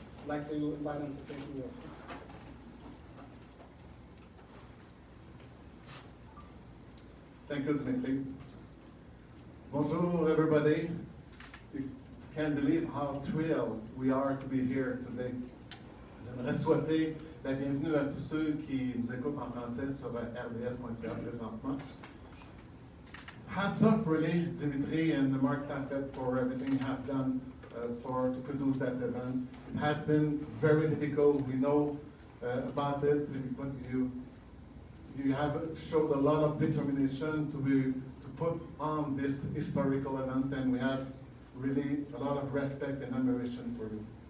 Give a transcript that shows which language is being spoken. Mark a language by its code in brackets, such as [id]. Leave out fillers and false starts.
[en] I'd like to invite him to say a few words. Thank you, Dimitri. Bonjour, everybody. You can't believe how thrilled we are to be here today. [fr] J'aimerais souhaiter la bienvenue à tous ceux qui nous écoutent en français sur rds.ca présentement. [en] Hats off, really, Dimitri and Mark Taffet, for everything you have done to produce that event. It has been very difficult. We know about it. But you have showed a lot of determination to put on this historical event, and we have really a lot of respect and admiration for you.